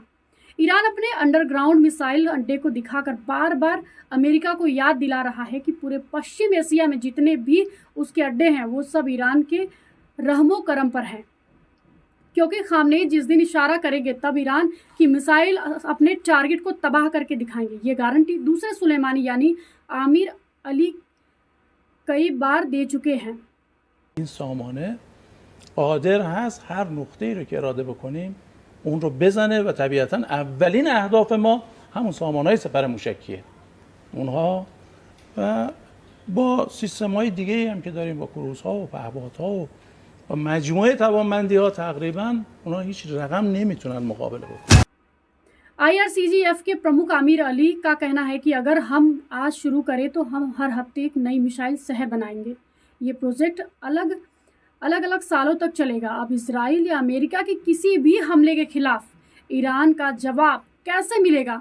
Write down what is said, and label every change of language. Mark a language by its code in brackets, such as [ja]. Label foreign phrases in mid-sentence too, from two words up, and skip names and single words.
[hi] ईरान अपने [en] underground missile [hi] अड्डे को दिखाकर बार बार अमेरिका को याद दिला रहा है कि पूरे पश्चिम एशिया में जितने भी उसके अड्डे हैं वो सब ईरान के रहमो करम पर हैं, क्योंकि खामनेई जिस दिन इशारा करेंगे तब ईरान की मिसाइल अपने टारगेट को तबाह करके दिखाएंगे। ये गारंटी दूसरे सुलेमानी यानी आमिर अली कई बार दे चुके हैं। [fa] این سامانه قادر هست هر نقطه‌ای رو که اراده بکنیم اون رو بزنه و طبیعتاً اولین اهداف ما همون سامانه‌های سپر موشکیه. اونها و با سیستم‌های دیگه‌ای هم که داریم با کروزها و پهپادها و مجموعه توانمندی‌ها تقریباً اونها هیچ رقم نمیتونن مقابله بکنن. [hi] IRCGF के प्रमुख आमिर अली का कहना है कि अगर हम आज शुरू करें तो हम हर हफ्ते एक नई मिसाइल शहर बनाएंगे। ये प्रोजेक्ट अलग अलग सालों तक चलेगा। अब इसराइल या अमेरिका के किसी भी हमले के खिलाफ ईरान का जवाब कैसे मिलेगा?